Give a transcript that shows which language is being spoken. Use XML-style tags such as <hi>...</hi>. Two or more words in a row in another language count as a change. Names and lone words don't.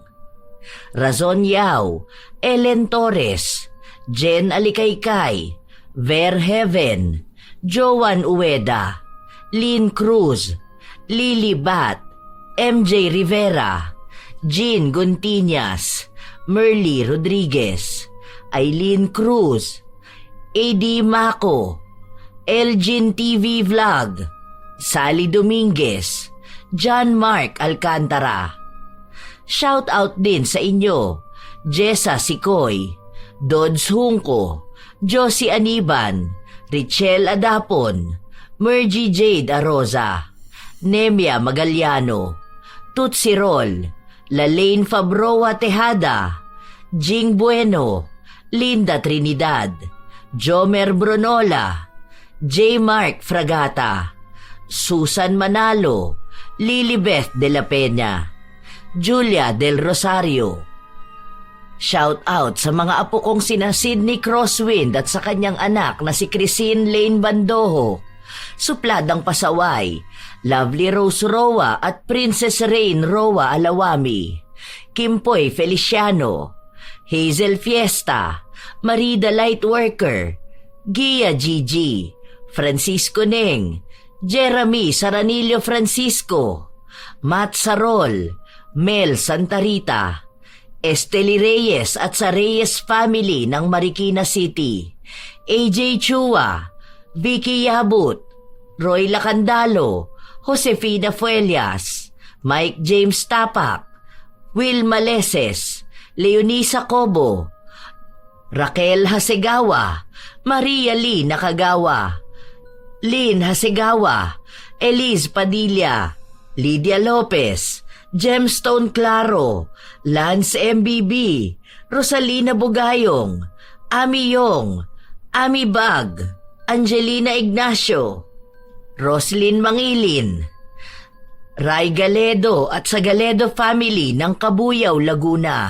<tl>Razon Yao, Ellen Torres, Jen Alikaykay, Ver Heaven, Joan Ueda, Lynn Cruz, Lily Bat, MJ Rivera, Jean Gontiñas, Merly Rodriguez, Eileen Cruz, AD Mako, Elgin TV Vlog, Sally Dominguez, John Mark Alcantara.</tl> <en>Shout out</en> <tl>din sa inyo, Jessa Sikoy, Dodds Hungko, Josie Aniban, Richelle Adapon, Mergy Jade Aroza, Nemia Magaliano, Tutsi Rol, Lalaine Fabroa Tejada, Jing Bueno, Linda Trinidad, Jomer Brunola, J. Mark Fragata, Susan Manalo, Lilibeth de la Peña, Julia del Rosario.</tl> <en>Shout out</en> <tl>sa mga apo kong sina Sydney Crosswind at sa kanyang anak na si Christine Lane Bandoho, Supladang Pasaway, Lovely Rose Roa at Princess Rain Roa Alawami, Kimpoy Feliciano, Hazel Fiesta, Marida Lightworker, Gia Gigi, Francisco Neng, Jeremy Saranillo Francisco, Matt Sarol, Mel Santarita, Esteli Reyes at sa Reyes family ng Marikina City, AJ Chua, Vicky Yabut, Roy Lacandalo, Josefina Fuelias, Mike James Tapak, Will Maleses, Leonisa Cobo, Raquel Hasegawa, Maria Lee Nakagawa, Lynn Hasegawa, Elise Padilla, Lydia Lopez, Gemstone Claro, Lance MBB, Rosalina Bugayong, Ami Yong, Ami Bag, Angelina Ignacio, Roslyn Mangilin, Ray Galedo at sa Galedo family ng Kabuyaw, Laguna.</tl>